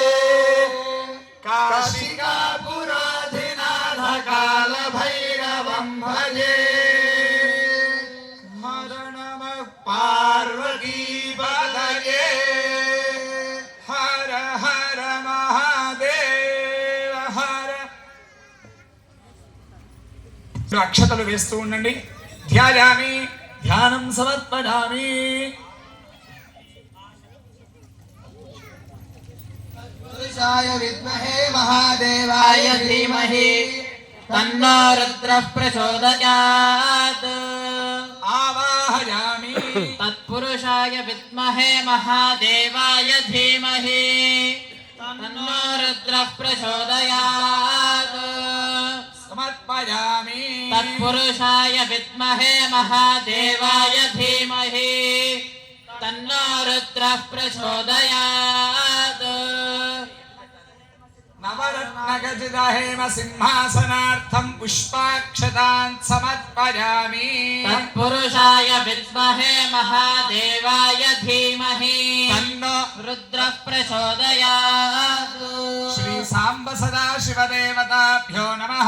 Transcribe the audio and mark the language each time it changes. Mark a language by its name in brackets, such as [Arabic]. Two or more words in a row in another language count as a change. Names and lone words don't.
[Sanskrit] काशिकापुराधिनाथ कालभैरवं भजे हर नमः पार्वतीपतये हर हर महादेव हर [Telugu] అక్షతలు వేస్తూ ఉండండి [Sanskrit] ధ్యాయామి ధ్యానం సమర్పయామి पुरुषाय विद्महे महादेवाय धीमहि तन्नो रुद्रः प्रचोदयात् आवाहयामि तत्पुरुषाय विद्महे महादेवाय धीमहि तन्नो रुद्रः प्रचोदयात् समर्पयामि तत्पुरुषाय विद्महे महादेवाय धीमहि तन्नो रुद्रः प्रचोदयात् నవరత్నగజిదహేమ సింహాసనార్థం పుష్పాక్షతాన్ సమర్పయామి. తత్పురుషాయ విద్మహే మహాదేవాయ ధీమహి తన్నో రుద్రః ప్రచోదయాత్. శ్రీ సాంబ సదాశివదేవతాభ్యో నమః.